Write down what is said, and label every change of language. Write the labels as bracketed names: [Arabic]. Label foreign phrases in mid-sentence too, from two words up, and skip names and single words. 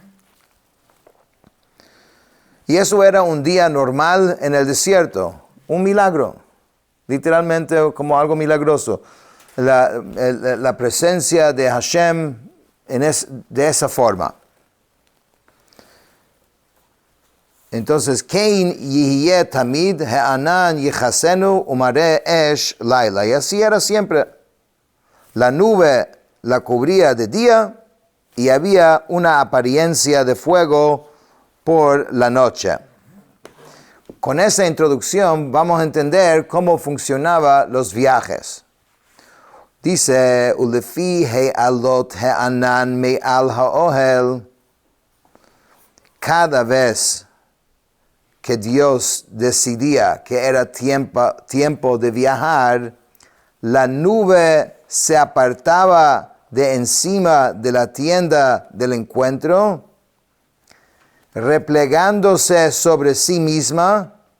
[Spanish] Y eso era un día normal en el desierto, un milagro, literalmente como algo milagroso. La presencia de Hashem de esa forma. [Hebrew] Entonces, כן יהיה תמיד הענן יכסנו ומראה אש לילה. [Spanish] Y así era siempre. La nube la cubría de día y había una apariencia de fuego por la noche. Con esa introducción vamos a entender cómo funcionaban los viajes. Dice, [Hebrew] ולפי העלות הענן מעל האהל. [Spanish] Cada vez que Dios decidía que era tiempo de viajar, la nube se apartaba de encima de la tienda del encuentro, replegándose sobre sí misma,